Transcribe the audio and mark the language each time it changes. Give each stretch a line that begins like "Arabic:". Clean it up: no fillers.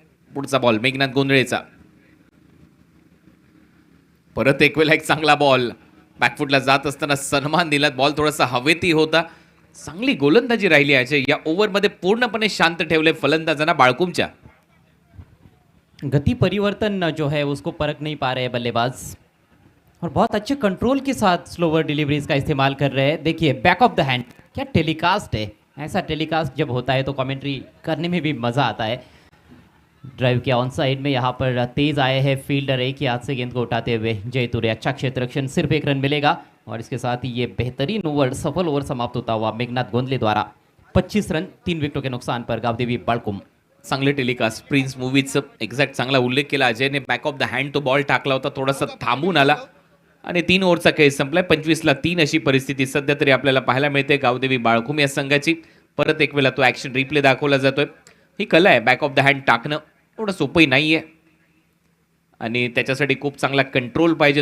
Marathi: पुढचा बॉल मेघनाथ गोंधळेचा. परत एक वेळा एक चांगला बॉल बॅकफुटला जात असताना सन्मान दिला. बॉल थोडासा हवेतही होता. चांगली गोलंदाजी राहिली अजय. या ओव्हरमध्ये पूर्णपणे शांत ठेवले फलंदाजांना बाळकुमच्या.
Hindi: गति परिवर्तन जो है उसको परख नहीं पा रहे हैं बल्लेबाज, और बहुत अच्छे कंट्रोल के साथ स्लोवर डिलीवरीज का इस्तेमाल कर रहे हैं. देखिए बैक ऑफ द हैंड, क्या टेलीकास्ट है. ऐसा टेलीकास्ट जब होता है तो कमेंट्री करने में भी मज़ा आता है. ड्राइव के ऑन साइड में यहाँ पर तेज आए हैं फील्डर, एक ही हाथ से गेंद को उठाते हुए जयतुरे. अच्छा क्षेत्ररक्षण, सिर्फ एक रन मिलेगा और इसके साथ ही ये बेहतरीन ओवर, सफल ओवर समाप्त होता हुआ मेघनाथ गोंदले द्वारा. 25 रन 3 विकेटों के नुकसान पर गावदेवी बाळकुम.
Marathi: चांगले टेलिकास्ट. प्रिन्स मूवीजचं एक्झॅक्ट चांगला उल्लेख केला अजयने. बॅक ऑफ द हँड तो बॉल टाकला होता, थोडासा थांबून आला आणि 3 ओव्हरचा खेळ संपलाय. 25 ला 3 अशी परिस्थिती सध्या तरी आपल्याला पाहायला मिळते गावदेवी बाळकुम या संघाची. परत एक वेळा तो ॲक्शन रिप्ले दाखवला जातोय. ही कला आहे, बॅक ऑफ द हँड टाकणं एवढं सोपंही नाही आहे आणि त्याच्यासाठी खूप चांगला कंट्रोल पाहिजे.